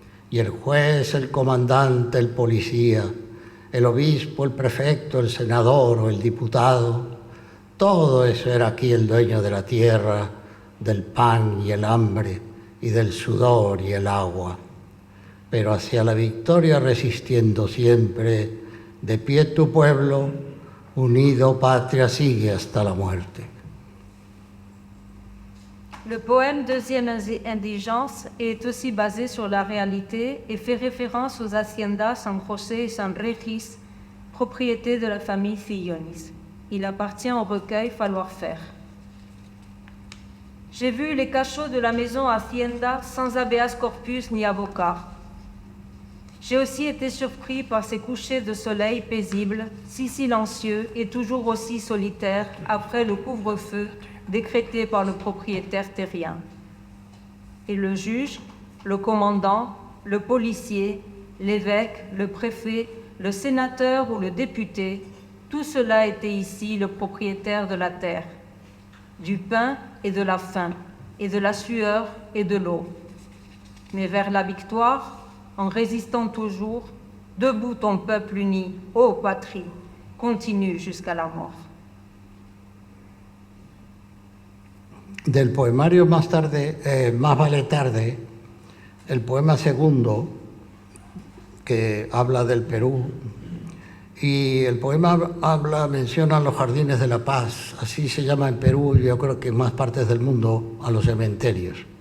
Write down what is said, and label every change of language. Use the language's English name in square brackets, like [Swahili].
[Spanish] Y el juez, el comandante, el policía, el obispo, el prefecto, el senador o el diputado, todo eso era aquí el dueño de la tierra, del pan y el hambre, y del sudor y el agua. Pero hacia la victoria resistiendo siempre, de pie tu pueblo, unido patria sigue hasta la muerte. [French] Le poème Deuxième indigence est aussi basé sur la réalité et fait référence aux haciendas San José et San Regis, propriété de la famille Fillonis. Il appartient au recueil Falloir faire. J'ai vu les cachots de la maison Hacienda sans habeas corpus ni avocat. J'ai aussi été surpris par ces couchers de soleil paisibles, si silencieux et toujours aussi solitaires après le couvre-feu décrété par le propriétaire terrien. Et le juge, le commandant, le policier, l'évêque, le préfet, le sénateur ou le député, tout cela était ici le propriétaire de la terre, du pain et de la faim, et de la sueur et de l'eau. Mais vers la victoire, en résistant toujours, debout ton peuple uni, ô patrie, continue jusqu'à la mort. [Spanish] Del poemario Más vale tarde, el poema segundo, que habla del Perú, y el poema menciona los jardines de la paz, así se llama en Perú y yo creo que en más partes del mundo a los cementerios.